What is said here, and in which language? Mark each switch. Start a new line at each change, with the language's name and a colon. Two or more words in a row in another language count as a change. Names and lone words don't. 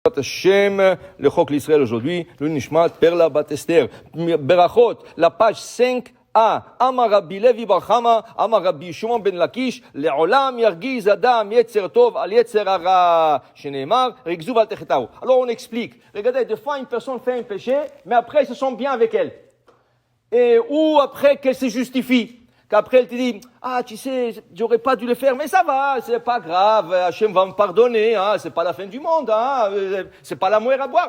French: Hashem, le Chok l'Israël aujourd'hui, le Nishmat, Perla Bat Esther, Berachot, la page 5a,
Hebrew: אמר רבי לוי בר חמא, אמר רבי שמעון בן לקיש, לעולם ירגיז אדם יצר טוב על יצר הרע, שנאמר, רגזו ואל תחטאו.
French: Alors on explique, regardez, des fois une personne fait un péché, mais après il se sent bien avec elle. Ou après qu'elle se justifie. Qu'après elle te dit, ah tu sais, j'aurais pas dû le faire, mais ça va, c'est pas grave, Hachem va me pardonner, hein, c'est pas la fin du monde, hein, c'est pas la moelle à boire.